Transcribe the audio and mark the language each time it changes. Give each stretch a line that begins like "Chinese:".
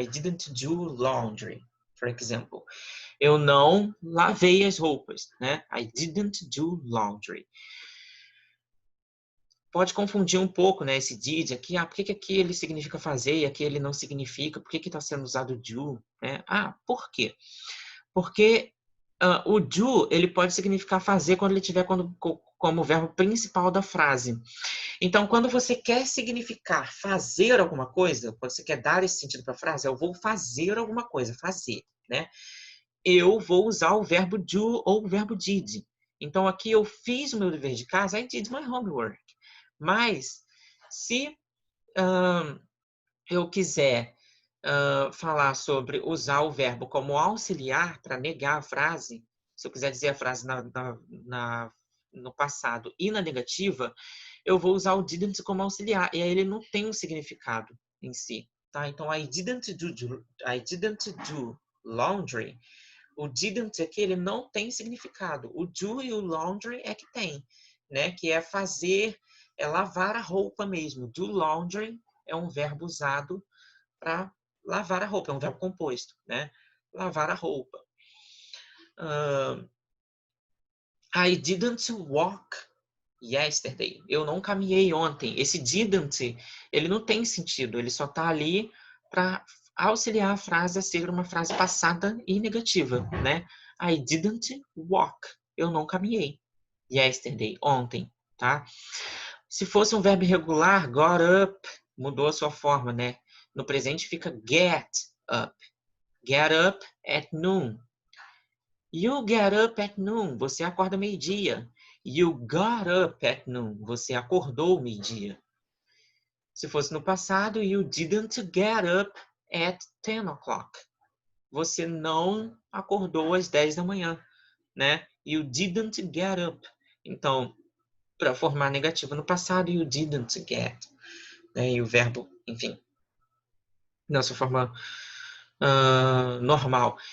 English: I didn't do laundry, for example.
Portuguese: Eu não lavei as roupas, né?
English: I didn't do laundry.
Portuguese: Pode confundir um pouco, né? Esse did aqui. Por que aqui ele significa fazer e aqui ele não significa? Por que está sendo usado do? Né? Por quê? Porque o do, ele pode significar fazer quando ele tiver como verbo principal da frase. Então, quando você quer significar fazer alguma coisa, quando você quer dar esse sentido para a frase, eu vou fazer alguma coisa, fazer, né? Eu vou usar o verbo do ou o verbo did. Então, aqui eu fiz o meu dever de casa,
English: I did my homework.
Portuguese: Mas, se eu quiser falar sobre usar o verbo como auxiliar para negar a frase, se eu quiser dizer a frase no passado e na negativa, eu vou usar o didn't como auxiliar. E aí ele não tem um significado em si. Tá?
English: Então, I didn't do laundry.
Portuguese: O didn't aqui, ele não tem significado. O do e o laundry é que tem, né? Que é fazer, é lavar a roupa mesmo. Do laundry é um verbo usado para lavar a roupa, é um verbo composto, né? Lavar a roupa.
English: I didn't walk yesterday.
Portuguese: Eu não caminhei ontem. Esse didn't, ele não tem sentido. Ele só está ali para auxiliar a frase a ser uma frase passada e negativa, né?
English: I didn't walk.
Portuguese: Eu não caminhei. Yesterday, ontem, tá? Se fosse um verbo irregular, got up, mudou a sua forma, né? No presente fica get up.
English: Get up at noon. You get up at noon.
Portuguese: Você acorda meio-dia.
English: You got up at noon.
Portuguese: Você acordou meio-dia. Se fosse no passado,
English: you didn't get up at 10 o'clock.
Portuguese: Você não acordou às 10 da manhã, né?
English: You didn't get up.
Portuguese: Então, para formar negativo no passado,
English: you didn't get.
Portuguese: Né? E o verbo, enfim, na sua forma normal.